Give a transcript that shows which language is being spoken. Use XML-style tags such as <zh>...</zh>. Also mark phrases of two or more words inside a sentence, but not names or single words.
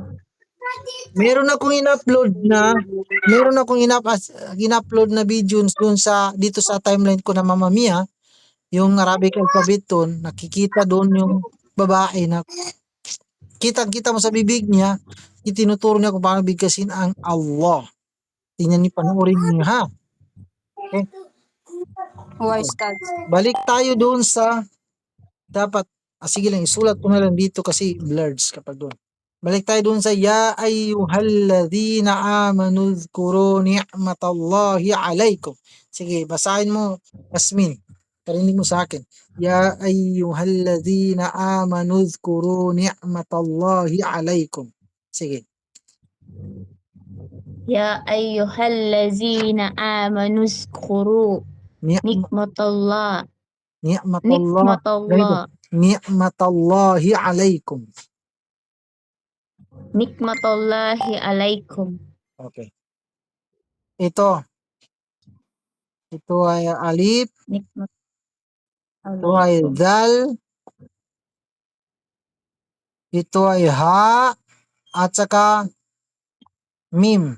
<tl>Meron akong in-upload na videos doon dito sa timeline ko na Mamma Mia, yung Arabic alphabet doon, nakikita doon yung babae na kitang-kita mo sa bibig niya, itinuturo niya kung paano bigkasin ang Allah. Tingnan niyo, panoorin niyo, ha? Okay. Ustads. Balik tayo doon sa dapat, sige lang, isulat ko na lang dito kasi blurs kapag doon. Balik tayo doon sa</tl> <ar>يا أيها الذين آمنوا اذكروا نعمة الله عليكم.</ar> <tl>Sige, basahin mo, Yasmin. Parinig mo sa akin.</tl> <ar>يا أيها الذين آمنوا اذكروا نعمة الله عليكم.</ar> <tl>Sige.</tl> <ar>يا أيها الذين آمنوا اذكروا نعمة الله. نعمة الله. نعمة الله عليكم. نعمة الله عليكم.</ar> <tl>Okay. Ito ay alif,</tl> <ar>Nikmat</ar> <tl>ito ay dal, ito ay ha, at saka mim.</tl>